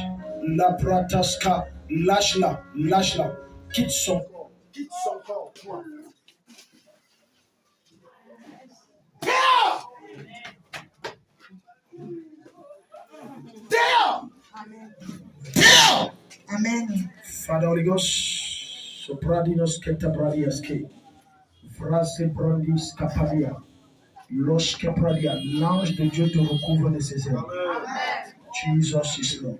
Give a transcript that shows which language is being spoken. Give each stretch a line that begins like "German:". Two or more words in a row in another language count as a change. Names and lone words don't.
French: La prataska, lâche-la, lâche-la. Quitte son corps, quitte son corps, toi. Dehors! Dehors! Dehors! Amen.
English: Father Holy Ghost, sopradinos ketabradiaske, vrase brandis kapadia, loske pradia,
French: l'ange de Dieu te recouvre de ses ailes.
English: Jesus is Lord.